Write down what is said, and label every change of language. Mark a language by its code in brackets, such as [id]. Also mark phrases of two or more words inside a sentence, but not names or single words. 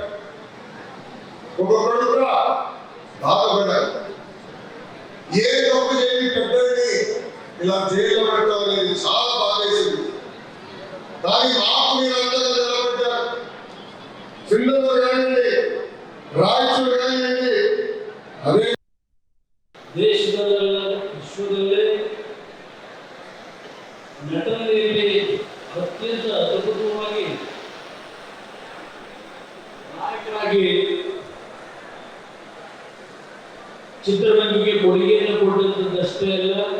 [te] ఒక్కొక్కడు కూడా బాధపడ్డారు. ఏ తప్పు చేయని పెద్దని ఇలా జైల్లో పెట్టడం అనేది చాలా బాధేసింది. కానీ మాకు మీరందరూ నిలబడ్డారు. సిద్ధంగా కానివ్వండి, ರಾಯಚೂರು ಕಾನಿవ్వండి, ಅದೇ [kn] ದೇಶದಲ್ಲ ವಿಶ್ವದಲ್ಲೇ ನಟನೆಯಲ್ಲಿ ಅತ್ಯಂತ ಅದ್ಭುತವಾಗಿ ನಾಯಕರಾಗಿ ಚಿತ್ರರಂಗಕ್ಕೆ ಕೊಡುಗೆಯನ್ನು ಕೊಟ್ಟಂತದ್ದಷ್ಟೇ ಅಲ್ಲ,